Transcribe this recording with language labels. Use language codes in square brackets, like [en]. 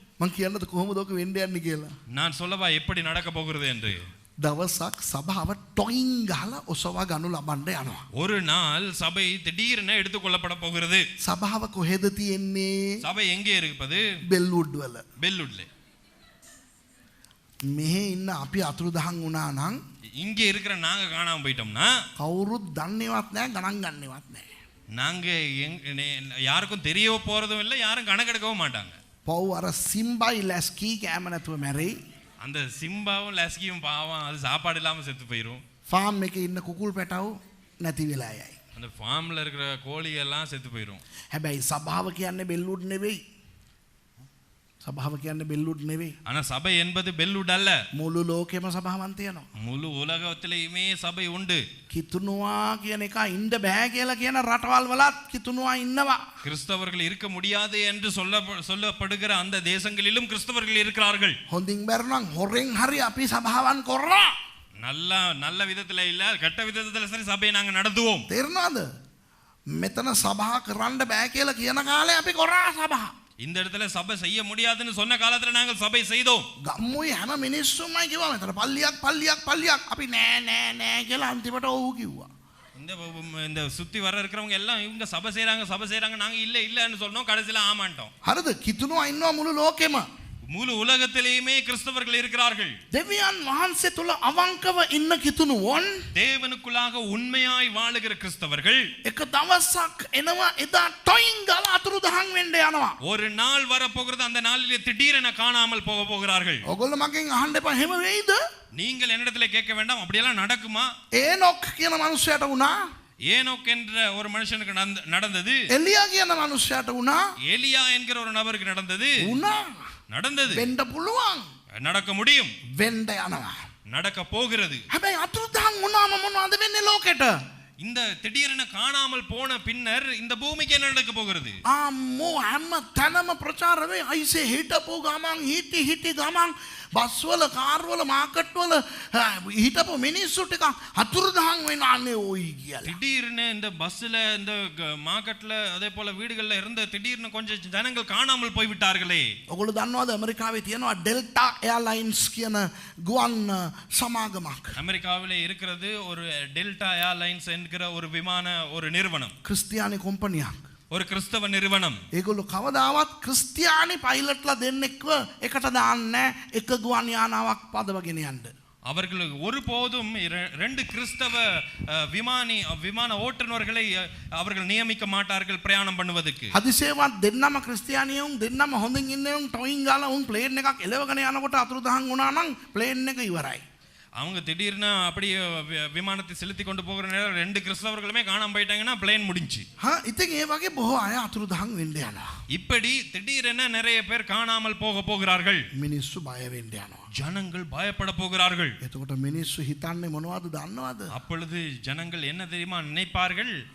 [si] මං කියන්නද කොහොමද ඔක වෙන්න යන්නේ කියලා? [ta] நான் சொல்லவா எப்படி நடக்க போகிறது என்று? [si] දවසක් සභාව ටොයින් ගහලා ඔසවා ගනු ලබන්න යනවා. [ta] ஒரு நாள் சபை திடீரென எடுத்துக்கொள்ளப்பட போகிறது. [si] සභාව කොහෙද තියෙන්නේ? [ta] சபை எங்கே இருப்பது? [si] බෙල්වුඩ් වල. [ta] பெல்லுட்ல. [si] මෙහෙ ඉන්න අපි අතුරුදහන් වුණා නම් [ta] இங்கே இருக்கிற நாங்க காணாம போயிட்டோம்னா [si] කවුරුත් දන්නේවත් නැහැ ගණන් ගන්නේවත් නැහැ. [ta] நாங்க யாருக்கும் தெரிய போறதும் இல்லை, யாரும் கணக்கெடுக்கவும் மாட்டாங்க. [si] පව් අර සිම්බයි ලැස්කී කෑම නැතුව මැරෙයි. [ta] அந்த சிம்பாவும் லஸ்கியும் பாவம், அது சாப்பாடு இல்லாம செத்து போயிரும். [si] ෆාම් එකේ ඉන්න කුකුල් පැටව් නැති වෙලා යයි. [ta] அந்த ஃபார்ம்ல இருக்கிற கோழி எல்லாம் செத்து போயிரும். [si] හැබැයි සභාව කියන්නේ බෙල්ලුඩ් නෙවෙයි. සභාව කියන්නේ බෙල්ලුඩ් නෙවෙයි. [ta] ஆனா சபை என்பது பெல்லுட் அல்ல. [si] මුළු ලෝකෙම සභාවන් තියෙනවා. [ta] முழு உலகத்திலேயுமே சபை உண்டு. [si] කිතුනවා කියන එක ඉන්න බෑ කියලා කියන රටවල් වලත් කිතුනවා ඉන්නවා. [ta] கிறிஸ்தவர்கள் இருக்க முடியாது என்று சொல்லப்படுகிற அந்த தேசங்களிலும் கிறிஸ்தவர்கள் இருக்கிறார்கள். [si] හොඳින් බැරනම් හොරෙන් හරි අපි සභාවන් කරනවා. [ta] நல்ல விதத்துல இல்ல, கெட்ட விதத்துல சரி சபையை நாங்க நடத்துவோம். [si] තේරෙනවද? මෙතන සභා කරන්න බෑ කියලා කියන කාලේ අපි කරා සභා. [ta] இந்த இடத்துல சபை செய்ய முடியாதுன்னு சொன்ன காலத்துல நாங்கள் சபை செய்தோம். [si] ගම්මුයි හැම මිනිස්සුමයි කිව්වා මෙතන පල්ලියක් අපි නෑ කියලා අන්තිමට ඔව් කිව්වා. [ta] இந்த சுத்தி வர இருக்கிறவங்க எல்லாம் இவங்க சபை செய்றாங்க நாங்க இல்லன்னு சொன்னோம், கடைசில ஆமாண்டோம். [si] හරිද? කිතුනවා ඉන්නවා මුළු ලෝකෙම. [ta] முழு உலகத்திலேயுமே கிறிஸ்தவர்கள் இருக்கிறார்கள். [si] දෙවියන් වහන්සේ තුල අවංකව ඉන්න කිතුනුවොන් [ta] தேவனுக்குள்ளாக உண்மையாய் வாழுகிற கிறிஸ்தவர்கள் [si] එක දවසක් එනවා එදා ටොයින් ගාලා අතුරුදහන් වෙන්න යනවා. [ta] ஒரு நாள் வர போகிறது, அந்த நாளிலே திடீரென காணாமல் போக போகிறார்கள். [si] ඔයගොල්ලෝ මගෙන් අහන්න එපා එහෙම වෙයිද? [ta] நீங்கள் என்னிடத்துல கேட்க வேண்டாம், அப்படியெல்லாம் நடக்குமா? [si] ඒනොක් කියන මනුස්සයාට වුණා. [ta] ஏனோக் என்ற ஒரு மனுஷனுக்கு நடந்தது. [si] එලියා කියන මනුස්සයාට වුණා. [ta] எலியா என்கிற ஒரு நபருக்கு நடந்தது. நடந்தது. [si] වෙන්න පුළුවන්. [ta] நடக்க முடியும். [si] වෙන්න යනවා. [ta] நடக்க போகிறது. [si] හැබැයි අතුරුදහන් වුණාම මොනවද වෙන්නේ ලෝකෙට? [ta] இந்த திடீரென காணாமல் போன பின்னர் இந்த பூமிக்கு என்ன நடக்க போகிறது? [si] අම්මෝ හැම තැනම ප්‍රචාර වෙයි. අයිසේ හිටපු ගමන් හිටි ගමන් බස්වල කාර්වල මාකට් වල හිටපු මිනිස්සු ටික අතුරුදහන් වෙනානේ ඔයි කියලා. [ta] திடீர்னு இந்த பஸ்ல இந்த மார்க்கெட்ல அதே போல வீடுகள்ல இருந்த திடீர்னு கொஞ்சம் ஜனங்கள் காணாமல் போய் விட்டார்களே. [si] ඔයගොල්ලෝ දන්නවද ඇමරිකාවේ තියෙනවා ඩෙල්ටා එයාලයින්ස් කියන ගුවන් සමාගමක්. [ta] அமெரிக்காவிலே இருக்கிறது ஒரு டெல்டா ஏர்லைன்ஸ் என்கிற ஒரு நிறுவனம். [si] ක්‍රිස්තියානි කොම්පනියක්. [ta] ஒரு கிறிஸ்தவ நிறுவனம். [si] ඒගොල්ලෝ කවදාවත් ක්‍රිස්තියානි පයිලට්ලා දෙන්නෙක්ව එකට දාන්නේ එක ගුවන් යානාවක් පදවගෙන යන්න. [ta] அவர்கள் ஒருபோதும் ரெண்டு கிறிஸ்தவ விமான ஓட்டுநர்களை அவர்கள் நியமிக்க மாட்டார்கள் பிரயாணம் பண்ணுவதற்கு. [si] හදිසියවත් දෙන්නම ක්‍රිස්තියානියුන් දෙන්නම හොඳින් ඉන්නවුන් ටොයින් ගාලා උන් ප්ලේන් එකක් එලවගෙන යනකොට අතුරුදහන් වුණා නම් ප්ලේන් එක ඉවරයි. [ta] அவங்க திடீர்னு அப்படியே விமானத்தை செலுத்தி கொண்டு போகிற நேரம் ரெண்டு கிறிஸ்தவர்களுமே காணாம போயிட்டாங்கன்னா பிளேன் முடிஞ்சு. [si] ඉතින් ඒ වගේ බොහෝ අය අතුරුදහන් වෙන්න යනවා. [ta] இப்படி திடீரென நிறைய பேர் காணாமல் போகிறார்கள். [si] මිනිස්සු බය වෙන්න යනවා. [ta] ஜனங்கள் பயப்பட போகிறார்கள். [si] එතකොට මිනිස්සු හිතන්නේ මොනවද දන්නවද? [ta] அப்பொழுது ஜனங்கள் என்ன தெரியுமா நினைப்பார்கள்?